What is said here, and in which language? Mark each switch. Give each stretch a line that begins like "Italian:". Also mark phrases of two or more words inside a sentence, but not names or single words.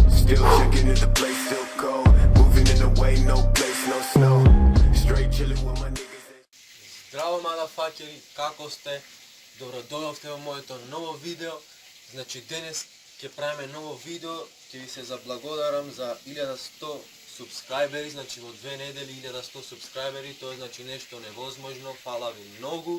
English: Still checking if the place still cold. Moving in the way, no place, no snow. Straight chilling with my niggas.
Macedonian: Здраво, мадафакери, како сте? Добродојавте во моето ново видео. Значи денес ќе правиме ново видео, ќе ви се заблагодарам за 1100 субскрайбери, значи во 2 недели 1100 субскрайбери, тоа е значи нешто невозможно, фала ви многу.